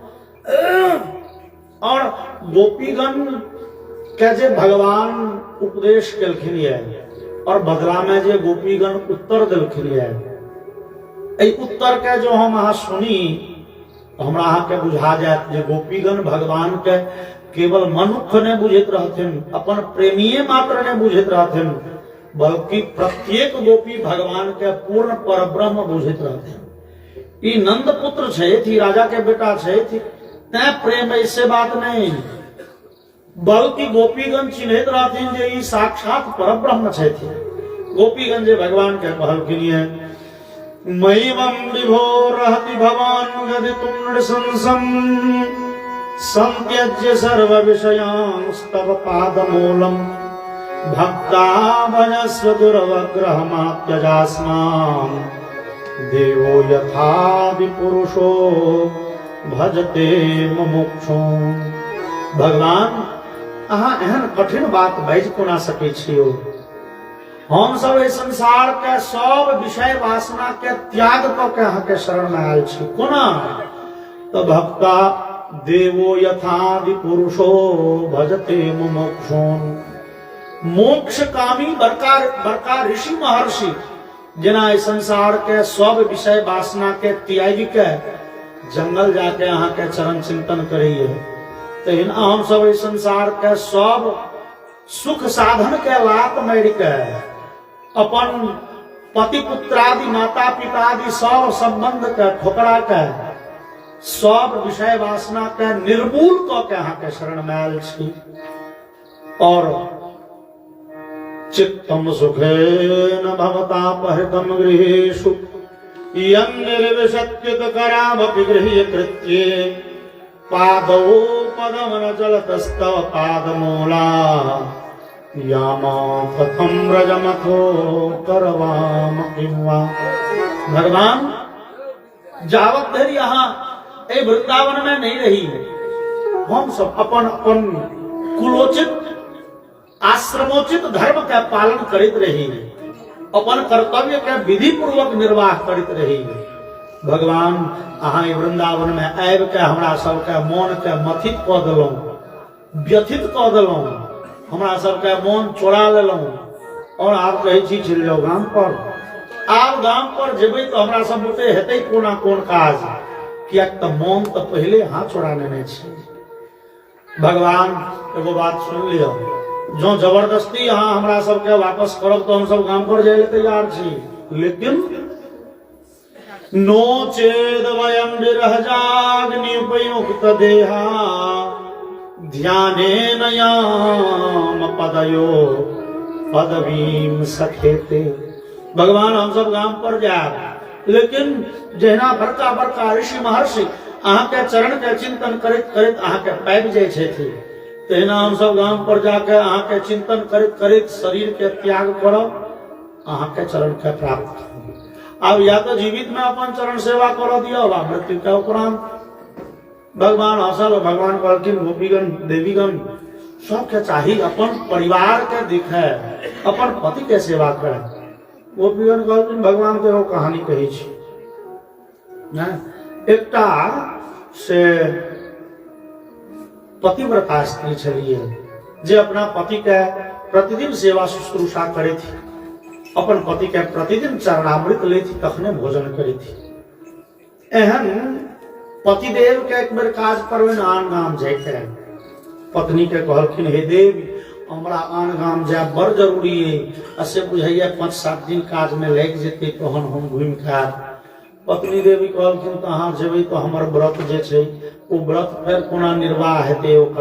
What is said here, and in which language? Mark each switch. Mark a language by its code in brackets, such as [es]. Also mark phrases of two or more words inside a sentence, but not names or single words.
[mai] और गोपीगण के जे भगवान उपदेश केलखिन ये और बदला में जे गोपीगण उत्तर देलखिन ये, उत्तर के जो हम अहाँ सुनी हमरा अहाँ के बुझा जायत जे गोपीगण भगवान के केवल मनुष्य ने बुझैत रहथिन, अपन प्रेमीये मात्र ने बुझैत रहथिन, बल्कि प्रत्येक गोपी भगवान के पूर्ण परब्रह्म बुझैत रहथिन। ई नंद पुत्र छथि, राजा के बेटा छथि, तैं प्रेम ऐसे बात नहीं, बल्कि गोपीगण चिन्हैत रहथिन जे ई साक्षात परब्रह्म छथि। गोपीगण जे भगवान के कहलखिन ये [sa] मयिवं विभो रहति भवान् गदितुं नृशंसम् संत्यज्य सर्व विषयांस्तव पादमूलम् भक्ता भजस्व दुर्वग्रहमात्यजास्मान् देवो यथादि पुरुषो भजते मुमुक्षु। [mai] भगवान अहाँ एहन कठिन बात बाजि कोना सकै छियो। हम सब इस संसार के सब विषय वासना के त्याग क के अहाँ के शरण में आयल छी कोना। [sa] तो भक्ता देवो यथादि पुरुषो भजते मुमुक्षुन्। [mai] मोक्ष कामी बड़का ऋषि महर्षि जेना इस संसार के सब विषय वासना के त्याग के जंगल जाके अहाँ के चरण चिंतन करिए, तेहन हम सब इस संसार के सब सुख साधन के लात मार के अपन पति पुत्रादि माता पितादि सब संबंध के ठोकरा के सब विषय वासना के निर्मूल क के अहाँ के शरण में आयल छी और [sa] चित्तम सुखेन भवतापहृतम गृहेषु यं निर्विशत्युत करावपि गृह्य कृत्ये पादौ पदमन चलतस्तव पादमूला यामा कथम रजमथो करवाम किंवा। [mai] भगवान जावत धरि यहाँ ए वृंदावन में नहीं रही है, हम सब अपन अपन कुलोचित आश्रमोचित धर्म का पालन करित रही है, अपन कर्तव्य के विधि पूर्वक निर्वाह करित रही है। भगवान अहाँ वृंदावन में आबि के हमरा सबके मन के मथित कऽ देलहुँ, व्यथित कऽ देलहुँ, हमरा सबके मन चोरा लेलहुँ और आब कहै छी चलि जाउ गाम पर। आब गाम पर जेबै तो हमरा सब बुते हेतै कोना कोन काज, कियाक तऽ मन तऽ पहिले अहाँ चोरा लेने छी। भगवान एगो बात सुन लिअ, जो जबरदस्ती यहाँ हमरा सबके वापस करब तो हम सब गाम पर जाए तैयार छी, लेकिन [sa] नो चेद वयम विरह जाग्नि उपयुक्त देहा ध्याने नयाम पदयो पदवीम सखेते। [mai] भगवान हम सब गाम पर जाए, लेकिन जहिना बड़का बड़का ऋषि महर्षि अहाँ के चरण के चिंतन करैत करैत अहाँ के पाबि जाय छथि, तहिना हम सब गाम पर जाके अहाँ के चिंतन करैत करैत शरीर के त्याग करब, अहाँ के चरण के प्राप्त करब। अब या तो जीवित में अपन चरण सेवा कर दिया, मृत्यु के उपरांत। भगवान हसल, भगवान कहलखिन गोपीगण देवीगण सबके चाहिए अपन परिवार के दिखे, अपन पति के सेवा करे। गोपीगण कहलखिन भगवान के वो कहानी कही छी ना, एकटा से पतिव्रता स्त्री छलिए जे अपना पति के प्रतिदिन सेवा शुश्रूषा करे थी, अपन पति के प्रतिदिन चरणामृत ले थी, तखने भोजन करे थी। एहन पतिदेव के एक बेर काज पर आन गाम जाते, पत्नी के कहलखिन हे देव हमरा आन गाम जाए बड़ जरूरी है, ऐसे बुझाइए 5-7 दिन काज में लग जेते तहन हम घूम के आब। पत्नी देवी कहलखिन तो अहाँ जेबै तो हमर व्रत जे छै ओ व्रत फेर कोना निर्वाह हेतै ओकर।